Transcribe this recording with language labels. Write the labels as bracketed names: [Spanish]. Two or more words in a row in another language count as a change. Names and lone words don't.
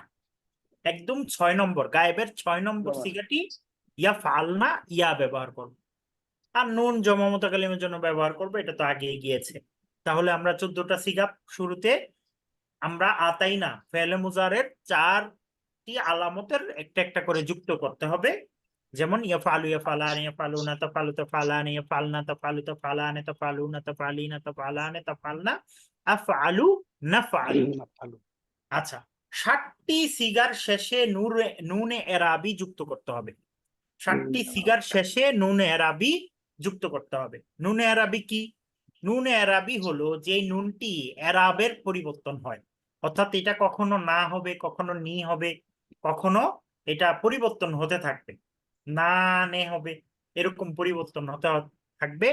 [Bangla] একদম 6 নম্বর, গায়েবের 6 নম্বর সিগাটি ইয়াফআলনা, ইয়া ব্যবহার করব। আর নুন জমা মুতাকাল্লিমের জন্য ব্যবহার করবো, এটা তো আগে গিয়েছে। তাহলে আমরা 14টা সিগা শুরুতে আমরা আতাইনা ফেলে মুজারের 4টি আলামতের একটা একটা করে যুক্ত করতে হবে। যেমন ইয়াফআলু, [Arabic] يفعلان يفعلون تفعل تفعلان يفعلن تفعل تفعلان تفعلون تفعلين تفعلان تفعلن أفعل نفعل. [Bangla] আচ্ছা, 60টি সিগার শেষে নুনে এরাবি যুক্ত করতে হবে। 60টি সিগার শেষে নুনে এরাবি যুক্ত করতে হবে। নুনে এরাবি কি? নুনে এরাবি হলো যে নুনটি এরাবের পরিবর্তন হয়, অর্থাৎ এটা কখনো না হবে, কখনো নি হবে, কখনো এটা পরিবর্তন হতে থাকবে, না নে হবে, এরকম পরিবর্তন হতে থাকবে।